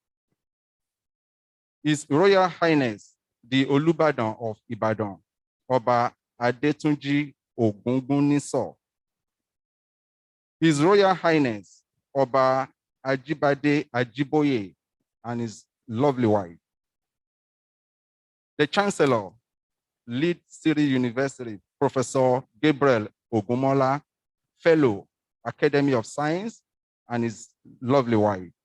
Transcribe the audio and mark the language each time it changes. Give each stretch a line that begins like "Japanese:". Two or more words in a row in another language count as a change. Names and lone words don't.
English: His Royal Highness, the Olubadan of Ibadan, Oba Adetunji Ogunguniso. His Royal Highness, Oba Ajibade Ajiboye, and his lovely wife. The Chancellor, Lead City University, Professor Gabriel Ogumola, Fellow, Academy of Science, and his lovely wife.